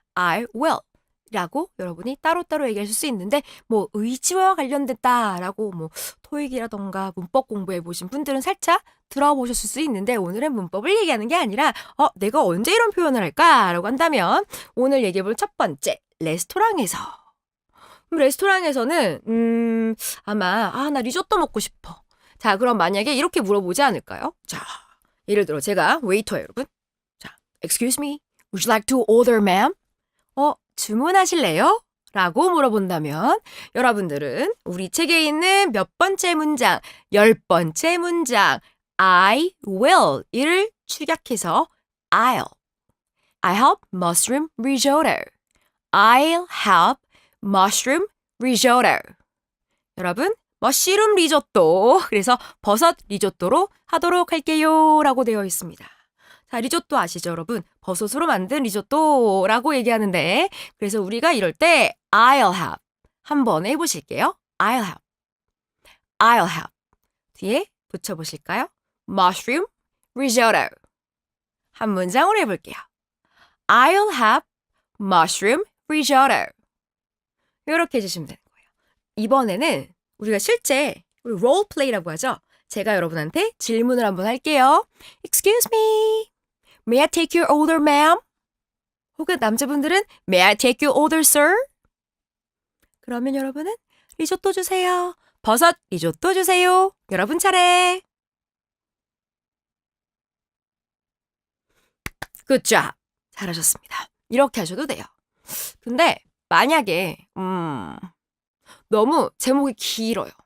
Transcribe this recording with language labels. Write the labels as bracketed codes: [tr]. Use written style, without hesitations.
[en] I will [ko] 라고 여러분이 따로따로 얘기하실 수 있는데 뭐 의지와 관련됐다라고 뭐 토익이라던가 문법 공부해 보신 분들은 살짝 들어보셨을 수 있는데 오늘은 문법을 얘기하는 게 아니라 내가 언제 이런 표현을 할까라고 한다면 오늘 얘기해 볼 첫 번째 레스토랑에서 레스토랑에서는 아마 나 리조또 먹고 싶어. 자, 그럼 만약에 이렇게 물어보지 않을까요? 자, 예를 들어 제가 웨이터예요, 여러분. [en] 자, excuse me, would you like to order, ma'am? [ko] 주문하실래요? 라고 물어본다면 여러분들은 우리 책에 있는 몇 번째 문장, 10번째 문장 [en] I will [ko] 이를 축약해서 [en] I'll have mushroom risotto. I'll have mushroom risotto. [ko] 여러분, 머쉬룸 리조또, 그래서 버섯 리조또로 하도록 할게요 라고 되어 있습니다. 자, 리조또 아시죠, 여러분? 버섯으로 만든 리조또라고 얘기하는데 그래서 우리가 이럴 때 [en] I'll have [ko] 한번 해보실게요. [en] I'll have [ko] 뒤에 붙여보실까요? [en] Mushroom risotto. [ko] 한 문장으로 해볼게요. [en] I'll have mushroom risotto. [ko] 이렇게 해주시면 되는 거예요. 이번에는 우리가 실제 우리 롤플레이라고 하죠. 제가 여러분한테 질문을 한번 할게요. [en] Excuse me. May I take your order, ma'am? [ko] 혹은 남자분들은 [en] May I take your order, sir? [ko] 그러면 여러분은 리조또 주세요. 버섯 리조또 주세요. 여러분 차례. [en] Good job. [ko] 잘하셨습니다. 이렇게 하셔도 돼요. 근데 만약에 너무 제목이 길어요.